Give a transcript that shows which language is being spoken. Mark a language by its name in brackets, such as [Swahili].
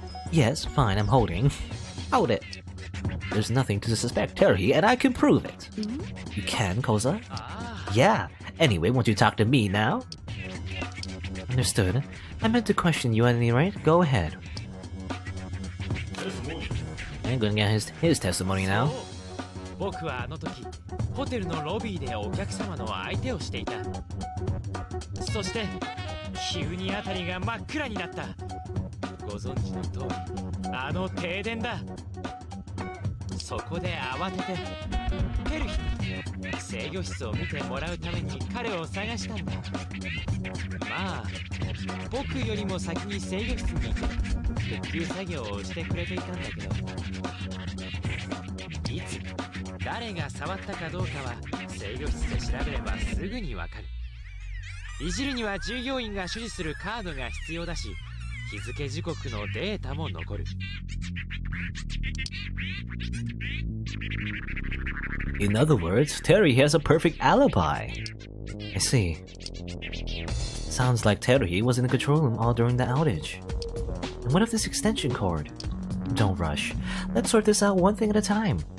[English] Yes, fine, I'm holding. Hold it. There's nothing to suspect Teruhi, and I can prove it. You can, Koza? Yeah. Anyway, won't you talk to me now? Understood. I meant to question you at any rate. Go ahead. I'm gonna get his testimony now. [Japanese] 僕はあの時ホテルのロビーでお客様の相手をしていた。そして急に辺りが真っ暗になった。ご存知の通り、あの停電だ。そこで慌ててテルヒに制御室を見てもらうために彼を探したんだ。まあ僕よりも先に制御室にいて復旧作業をしてくれていたんだけど、いつ誰が触ったかどうかは制御室で調べればすぐにわかる。いじるには従業員が所持するカードが必要だし、日付時刻のデータも残る。 [English] In other words, Teruhi has a perfect alibi. I see. Sounds like Teruhi was in the control room all during the outage. And what of this extension cord? Don't rush. Let's sort this out one thing at a time.